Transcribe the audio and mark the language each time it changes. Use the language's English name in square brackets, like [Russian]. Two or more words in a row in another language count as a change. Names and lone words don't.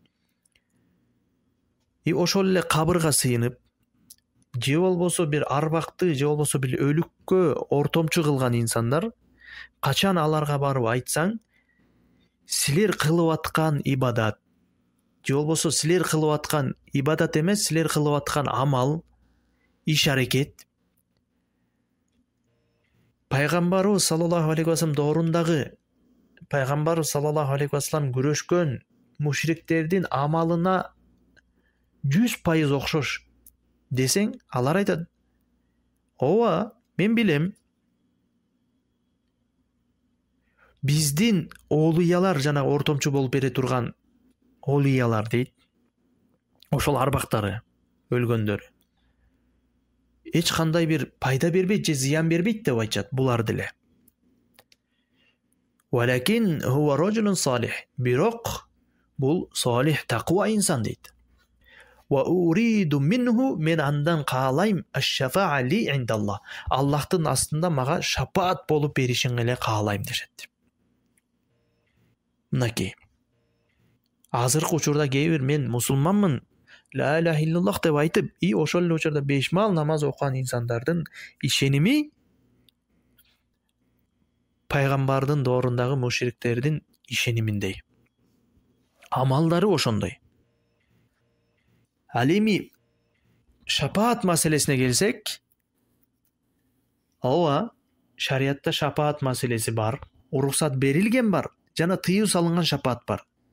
[Kyrgyz] и ошол эле кабырга сыйынып, же болбосо бир арбакты, же болбосо бир өлүккө ортомчу кылган инсандар качан аларга барып айтсаң, силер кылып аткан ибадат, же болбосо силер кылып аткан ибадат эмес, силер кылып аткан амал, иш аракет пайгамбарыбыз [Arabic] صلى الله عليه وسلم [Kyrgyz] доорундагы пайгамбарыбыз [Arabic] صلى الله عليه وسلم [Kyrgyz] күрөшкөн мушриктердин амалына 100% окшош десең, алар айтат: "Ооба, мен билем. Биздин олуялар жана ортомчу болуп бере турган олуялар дейт. Ошол арбактары өлгөндөр эч кандай бир пайда бербейт же зыян бербейт деп айтышат булар деле. [Arabic] ولكن هو رجل صالح. [Kyrgyz] Бирок бул салих таква инсан дейт. [Arabic] وأريد منه, [Kyrgyz] мен андан каалайм [Arabic] الشفاعة لي عند الله. [Kyrgyz] Аллахтын астында мага шапаат болуп беришин эле каалайм дешет. Мынакей. Азыркы учурда кээ бир мен мусулманмын, [Arabic] لا إله إلا الله [Kyrgyz] деп айтып, и ошол эле учурда 5 мал намаз окуган инсандардын ишеними пайгамбардын доорундагы мушриктердин ишениминдей. Амалдары ошондой. Ал эми шапаат маселесине келсек, ооба, шариятта шапаат маселеси бар, уруксат берилген бар, жана тыюу салынган шапаат бар.